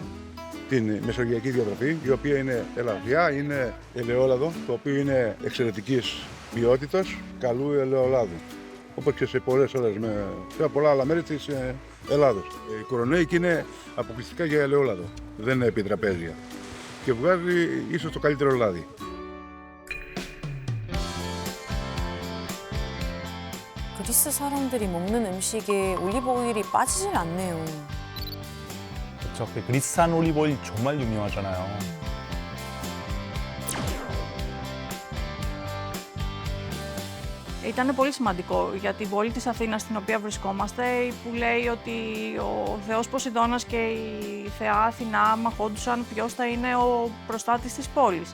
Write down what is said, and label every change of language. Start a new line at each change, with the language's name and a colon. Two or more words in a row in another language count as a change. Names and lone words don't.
Greek: Την μεσογειακή διατροφή, η οποία είναι ελαφριά, είναι ελαιόλαδο, το οποίο είναι εξαιρετικής ποιότητας, καλού ελαιολάδου. Όπως και σε σε πολλά άλλα μέρη της Ελλάδος. Η κορονέικη είναι αποκλειστικά για ελαιόλαδο, δεν είναι επιτραπέζια και βγάζει ίσως το καλύτερο λάδι.
Korean: 그리스 사람들이 먹는 음식에 올리브 오일이 빠지질 않네요. 그렇죠. 그리스산 올리브 오일 정말 유명하잖아요.
Greek: Ήταν πολύ σημαντικό για την πόλη της Αθήνας στην οποία βρισκόμαστε, που λέει ότι ο θεός Ποσειδώνας και η θεά Αθηνά μαχόντουσαν ποιος θα είναι ο προστάτης της πόλης.